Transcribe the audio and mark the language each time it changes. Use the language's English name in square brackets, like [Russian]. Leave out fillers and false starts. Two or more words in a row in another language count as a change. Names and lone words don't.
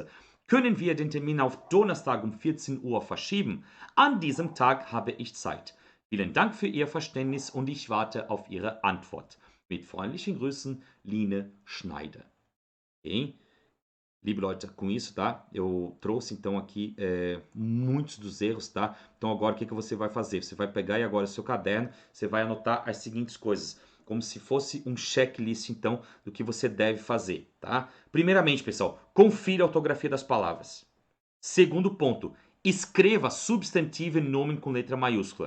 [German] Können wir den Termin auf Donnerstag um 14 Uhr verschieben? An diesem Tag habe ich Zeit. Vielen Dank für Ihr Verständnis und ich warte auf Ihre Antwort. Mit freundlichen Grüßen, Line Schneider. Okay? Liebe Leute, [Portuguese] com isso, tá? Eu trouxe então aqui muitos dos erros, tá? Então agora o que você vai fazer? Você vai pegar aí agora o seu caderno, você vai anotar as seguintes coisas, como se fosse um checklist então do que você deve fazer, tá? Primeiramente, pessoal, confira a ortografia das palavras. Segundo ponto, escreva substantivo e nome com letra maiúscula.